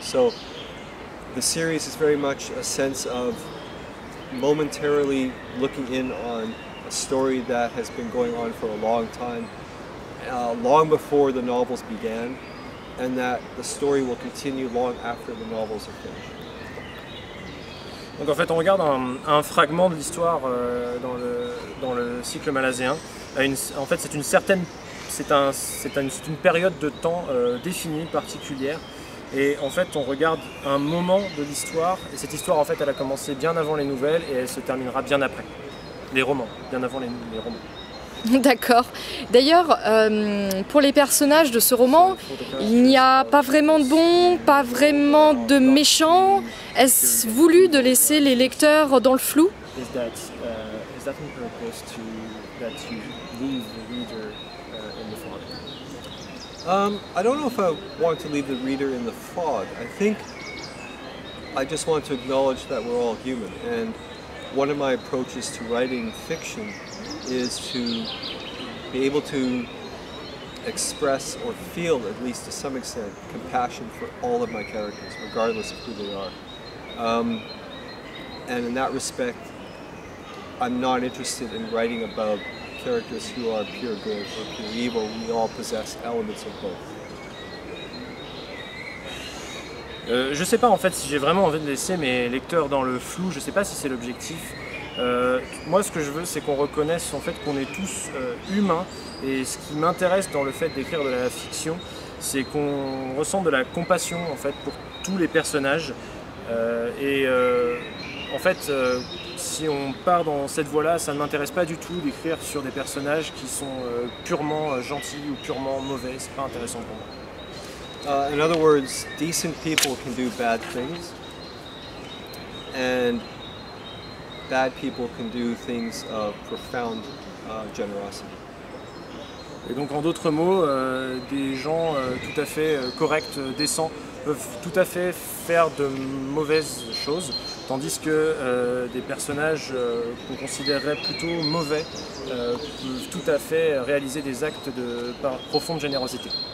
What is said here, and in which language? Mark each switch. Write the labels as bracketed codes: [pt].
[en] So the series is very much a sense of momentarily looking in on a story that has been going on for a long time, long before the novels began, and that the story will continue long after the novels are finished. [fr] Donc en fait, on regarde un fragment de l'histoire dans le cycle malazéen. En fait, c'est une période de temps définie, particulière. Et en fait, on regarde un moment de l'histoire. Et cette histoire, en fait, elle a commencé bien avant les nouvelles et elle se terminera bien après. Les romans, bien avant les romans. D'accord. D'ailleurs, pour les personnages de ce roman, il n'y a pas vraiment de bons, pas vraiment de méchants. Est-ce voulu de laisser les lecteurs dans le flou? [en] Is that on purpose that you leave the reader in the fog? I don't know if I want to leave the reader in the fog. I think I just want to acknowledge that we're all human, and one of my approaches to writing fiction is to be able to express or feel, at least to some extent, compassion for all of my characters, regardless of who they are. And in that respect, I'm not interested in writing about characters who are pure good or pure evil. We all possess elements of both. [fr] Je sais pas en fait si j'ai vraiment envie de laisser mes lecteurs dans le flou, je sais pas si c'est l'objectif. Moi ce que je veux c'est qu'on reconnaisse en fait qu'on est tous humains, et ce qui m'intéresse dans le fait d'écrire de la fiction, c'est qu'on ressent de la compassion en fait pour tous les personnages. En fait, si on part dans cette voie-là, ça ne m'intéresse pas du tout d'écrire sur des personnages qui sont purement gentils ou purement mauvais, c'est pas intéressant pour moi. [en] In other words, decent people can do bad things, and bad people can do things of profound generosity. [fr] Et donc en d'autres mots, des gens tout à fait corrects, décents, peuvent tout à fait faire de mauvaises choses, tandis que des personnages qu'on considérerait plutôt mauvais peuvent tout à fait réaliser des actes de profonde générosité.